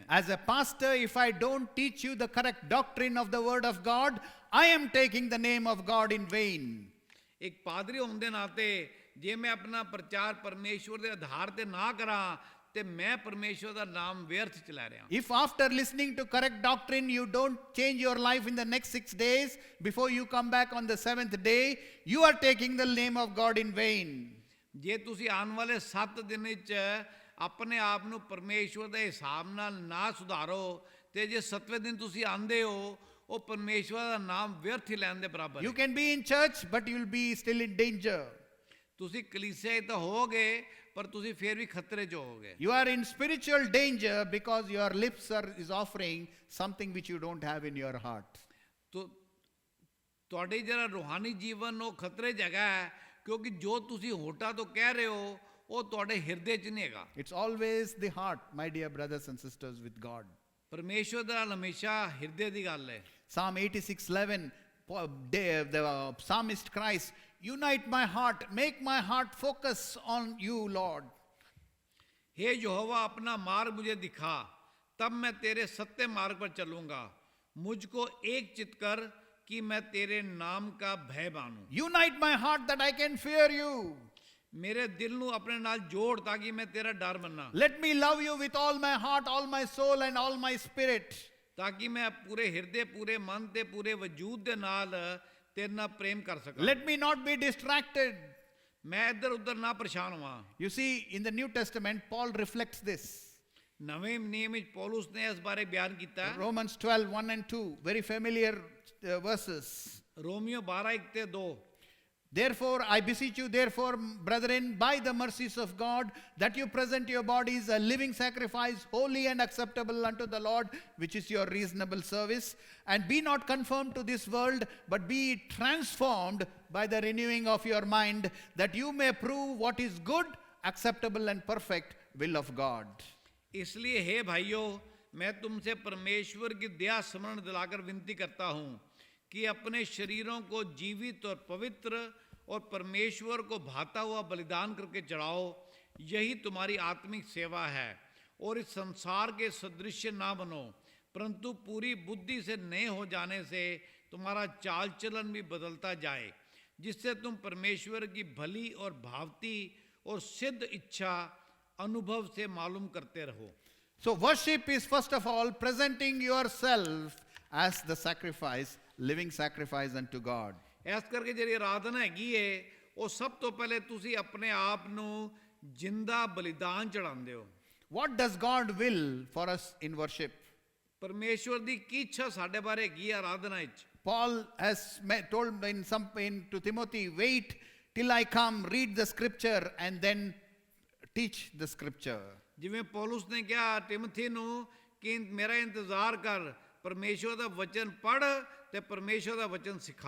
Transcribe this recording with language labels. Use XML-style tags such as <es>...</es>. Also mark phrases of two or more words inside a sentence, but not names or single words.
<en>As a pastor, if I don't teach you the correct doctrine of the word of God, I am taking the name of God in vain.</en> <pa>ਇੱਕ ਪਾਦਰੀ ਹੋਣ ਦੇ ਨਾਤੇ ਜੇ ਮੈਂ ਅਪਣਾ ਪ੍ਰਚਾਰ ਪਰਮੇਸ਼ਵਰ ਕੇ ਆਧਾਰ ਤੇ ਨਾ ਕਰਾਂ ਤੇ ਮੈਂ ਪਰਮੇਸ਼ਵਰ ਕਾ ਨਾਮ ਵਿਅਰਥ ਚਲਾ ਰਿਹਾ.</pa> <en>If after listening to correct doctrine you don't change your life in the next 6 days, before you come back on the 7th day, you are taking the name of God in vain.</en> <pa>ਜੇ ਤੁਸੀ ਆਣੇ ਵਾਲੇ 7 ਦਿਨ 'ਚ ਅਪਣੇ ਆਪ ਨੂੰ परमेश्वर ਦੇ ਹਿਸਾਬ ਨਾਲ ਨਾ ਸੁਧਾਰੋ ਤੇ ਜੇ 7ਵੇਂ ਦਿਨ ਤੁਸੀਂ ਆਂਦੇ ਹੋ ਉਹ ਪਰਮੇਸ਼ਵਰ ਦਾ ਨਾਮ ਵਿਅਰਥ ਹੀ ਲੈਣ ਦੇ ਬਰਾਬਰ</pa> <en>You</en> <pa>ਹੈ.</pa> <en>can be in church, but you will be still in danger.</en> <pa>ਤੁਸੀਂ ਕਲੀਸਿਆ ਤਾਂ ਹੋਗੇ ਪਰ ਤੁਸੀਂ ਫੇਰ ਵੀ ਖਤਰੇ 'ਚ ਹੋਗੇ.</pa> <en>You are in spiritual danger because your lips is offering something which you don't have in your heart.</en> <pa>ਤੁਹਾਡੇ ਜਿਹੜਾ ਰੂਹਾਨੀ ਜੀਵਨ ਉਹ ਖਤਰੇ 'ਚ ਹੈਗਾ ਕਿਉਂਕਿ ਜੋ ਤੁਸੀਂ ਹੋਠਾਂ ਤੋਂ ਕਹਿ ਰਹੇ ਹੋ ਉਹ ਤੁਹਾਡੇ ਹਿਰਦੇ 'ਚ ਨਹੀਂ ਹੈਗਾ.</pa> <en>It's always the heart, my dear brothers and sisters, with God.</en> <pa>ਪਰਮੇਸ਼ਵਰ ਦਾ ਹਮੇਸ਼ਾ ਹਿਰਦੇ ਦੀ ਗੱਲ ਹੈ.</pa> <en>Psalm 86:11, the psalmist cries, unite my heart, make my heart focus on you, Lord.</en> <hi>हे यहोवा अपना मार्ग मुझे दिखा तब मैं तेरे सत्य मार्ग पर चलूंगा. मुझको एक चित कर कि मैं तेरे नाम का भय मानूं.</hi> <en>Unite my heart that I can fear you.</en> <pa>ਮੇਰੇ ਦਿਲ ਨੂੰ ਆਪਣੇ ਨਾਲ ਜੋੜ ਤਾਕਿ ਮੈਂ ਤੇਰਾ ਡਰ ਮੰਨਾਂ.</pa> <en>Let me love you with all my heart, all my soul and all my spirit.</en> <pa>ਤਾਕਿ ਮੈਂ ਪੂਰੇ ਹਿਰਦੇ ਪੂਰੇ ਮਨ ਤੇ ਪੂਰੇ ਵਜੂਦ ਦੇ ਨਾਲ ਤੇਰੇ ਨਾਲ ਪ੍ਰੇਮ ਕਰ ਸਕਾਂ.</pa> <en>Let me not be distracted.</en> <pa>ਮੈਂ ਇੱਧਰ ਉੱਧਰ ਨਾ ਪਰੇਸ਼ਾਨ ਹੋਵਾਂ.</pa> <en>You see, in the New Testament, Paul reflects this.</en> <pa>ਨਵੇਂ ਨਿਯਮ ਵਿੱਚ ਪੌਲੁਸ ਨੇ ਇਸ ਬਾਰੇ ਬਿਆਨ ਕੀਤਾ.</pa> <en>Romans 12:1 and 2, very familiar verses.</en> <pa>ਰੋਮੀਓ 12:1 ਤੇ 2.</pa> <en>Therefore, I beseech you, therefore, brethren, by the mercies of God, that you present your bodies a living sacrifice, holy and acceptable unto the Lord, which is your reasonable service. And be not conformed to this world, but be transformed by the renewing of your mind, that you may prove what is good, acceptable and perfect will of God.</en> <hi>इसलिए हे भाइयों, मैं तुमसे परमेश्वर की दया स्मरण दिलाकर विनती करता हूँ कि अपने शरीरों को जीवित और पवित्र और परमेश्वर को भाता हुआ बलिदान करके चढ़ाओ. यही तुम्हारी आत्मिक सेवा है. और इस संसार के सदृश्य ना बनो, परंतु पूरी बुद्धि से नए हो जाने से तुम्हारा चाल चलन भी बदलता जाए, जिससे तुम परमेश्वर की भली और भावती और सिद्ध इच्छा अनुभव से मालूम करते रहो.</hi> <en>So worship is first of all presenting yourself as the sacrifice, living sacrifice unto God.</en> <pa>ਇਸ ਕਰਕੇ ਜਿਹੜੀ ਆਰਾਧਨਾ ਹੈਗੀ ਏ ਉਹ ਸਭ ਤੋਂ ਪਹਿਲੇ ਤੁਸੀਂ ਆਪਣੇ ਆਪ ਨੂੰ ਜਿੰਦਾ ਬਲੀਦਾਨ ਚੜਾਉਂਦੇ ਹੋ.</pa> <en>What does God will for us in worship?</en> <pa>ਪਰਮੇਸ਼ਵਰ ਦੀ ਕੀ ਇੱਛਾ ਸਾਡੇ ਬਾਰੇ ਹੈਗੀ ਹੈ ਆਰਾਧਨਾ ਵਿੱਚ.</pa> <en>Paul has told to Timothy, wait till I come, read the scripture and then teach the scripture.</en> <pa>ਜਿਵੇਂ ਪੌਲੁਸ ਨੇ ਕਿਹਾ ਤਿਮੋਥੀ ਨੂੰ ਕਿ ਮੇਰਾ ਇੰਤਜ਼ਾਰ ਕਰ, ਪਰਮੇਸ਼ਵਰ ਦਾ ਵਚਨ ਪੜ੍ਹ ਤੇ ਪਰਮੇਸ਼ਵਰ ਦਾ ਵਚਨ ਸਿਖਾ.</pa>